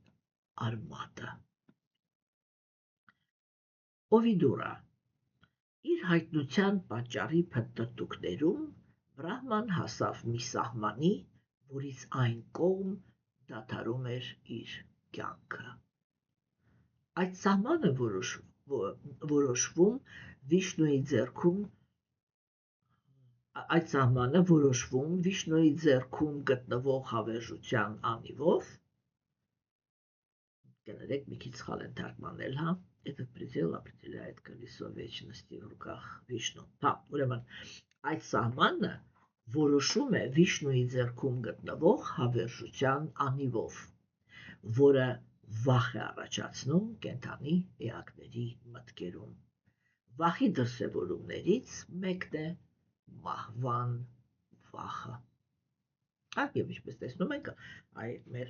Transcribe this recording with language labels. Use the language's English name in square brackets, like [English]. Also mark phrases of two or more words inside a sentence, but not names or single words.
[Armenian] արմատը։ Օվիդուրա, Իր հայտնության պատճառի փնտրտուքներում Բրահման հասավ մի սահմանի, որից այն կողմ դադարում էր իր կյանքը։ Այդ սահմանը որոշվում Վիշնոյի ձեռքում գտնվող հավերժության անիվով, կներեք, մի քիչ սխալ են թարգմանել, հա, [Russian] этот предел определяет колесо вечности в руках Վիշնու։ Հա, [Armenian] ուրեմն, այդ սահմանը որոշում է Վիշնուի ձեռքում գտնվող հավերժության անիվով, որը վախ է առաջացնում կենդանի էակների մտքերում։ Վախի դրսևորումներից մեկն է մահվան վախը։ Եվ ինչպես տեսնում ենք, մեր